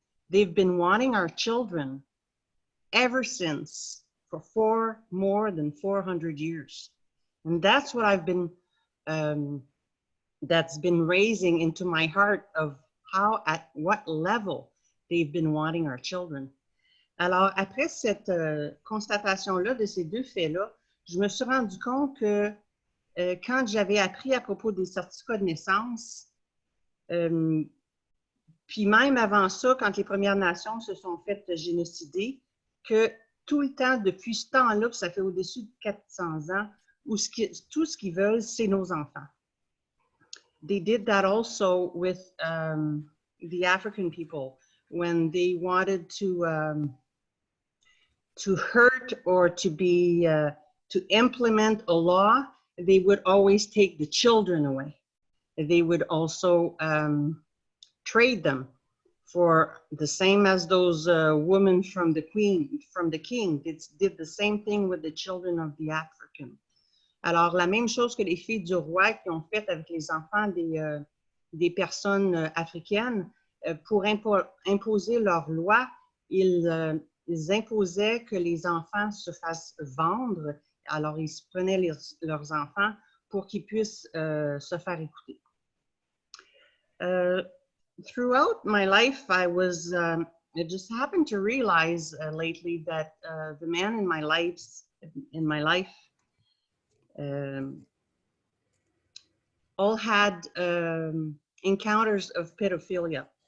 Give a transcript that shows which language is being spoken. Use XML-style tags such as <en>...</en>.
<en>They've been wanting our children ever since, for more than 400 years. And that's what I've been, that's been raising into my heart of how, at what level they've been wanting our children.</en> <fr>Alors, après cette constatation-là de ces deux faits-là, je me suis rendu compte que quand j'avais appris à propos des certificats de naissance, puis même avant ça, quand les Premières Nations se sont faites génocider, que tout le temps, depuis ce temps-là, ça fait au-dessus de 400 ans, où tout ce qu'ils veulent, c'est nos enfants.</fr> <en>They did that also with the African people when they wanted to hurt or to implement a law. They would always take the children away. They would also trade them for the same as those women from the king did the same thing with the children of the African.</en> <fr>Alors, la même chose que les filles du roi qui ont fait avec les enfants des personnes africaines, pour imposer leur loi, ils imposaient que les enfants se fassent vendre. Alors, ils prenaient leurs enfants pour qu'ils puissent se faire écouter.</fr> <en>Throughout my life, I just happened to realize lately that the man in my life all had encounters of pedophilia.</en>